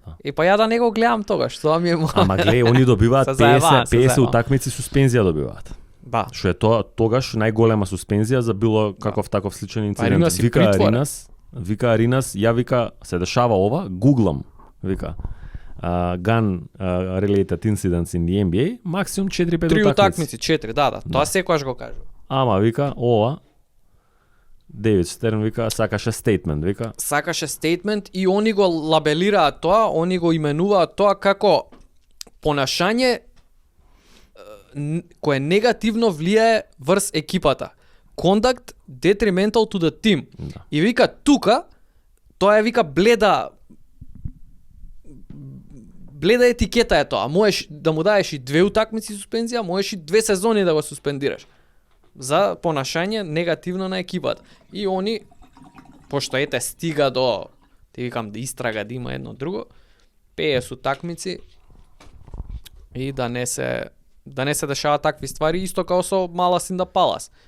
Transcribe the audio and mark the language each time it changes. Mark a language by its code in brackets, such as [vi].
[mk] И па ја да не го гледам тогаш, тоа ми е Ама гледај, они добиваат Се заебавам, 50 утакмици суспензија добиваат. Да. Што е тоа тогаш најголема суспензија за било каков таков сличен инцидент. Аринас и Вика притвора. Аринас, ја вика се дешава ова, гуглам, вика. [en] Gun related incidents in the NBA, [mk] максимум 4-5 Три утакмици. утакмици, 4, да. Тоа секогаш го кажува. Ама вика ова Дейвид Штерн вика сакаше стейтмент, вика. Сакаше стейтмент и они го лабелираат тоа, они го именуваат тоа како понашање кое негативно влијае врз екипата. [en] Conduct detrimental to the team. [mk] Да. И вика тука, тоа е вика бледа етикета е тоа. Можеш да му даеш и 2 утакмици суспензија, можеш и 2 сезони да го суспендираш за понашање негативно на екипата. И они, пошто ете стига до, ти викам да истрага да има едно друго, 50 утакмици и да не се дешава такви ствари, исто као со Малас in the Palace.